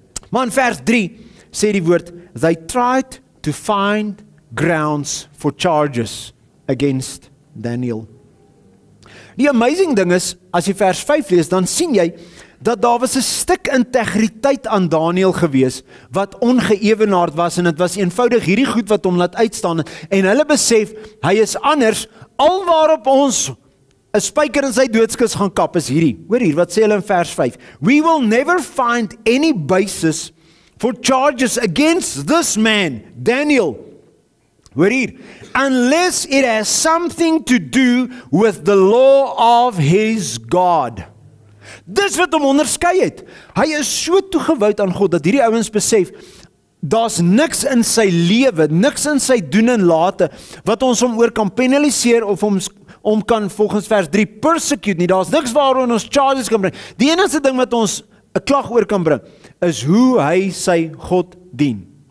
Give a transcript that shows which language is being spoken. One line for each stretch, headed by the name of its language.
Afrikaans: Maar in vers 3 sê die woord,
English: they tried to find grounds for charges against Daniel.
Afrikaans: Die amazing ding is, as jy vers 5 lees, dan sien jy, dat daar was 'n stuk integriteit aan Daniel gewees, wat ongeëwenaard was, en dit was eenvoudig hierdie goed wat hom laat uitstaan, en hulle besef, hy is anders, alwaarop ons 'n spyker in sy doodskis gaan kap, is hierdie. Hoor hier, wat sê hulle in vers 5?
English: We will never find any basis for charges against this man, Daniel.
Afrikaans: Hoor hier,
English: unless it has something to do with the law of his God.
Afrikaans: Dis wat hom onderskei het. Hy is so toegewy aan God, dat hierdie ouens besef, daar's niks in sy lewe, niks in sy doen en late, wat ons hom oor kan penaliseer, of om kan volgens vers 3 persecute nie. Daar's niks waaroor ons charges kan bring. Die enigste ding wat ons 'n klag oor kan bring, is hoe hy sy God dien.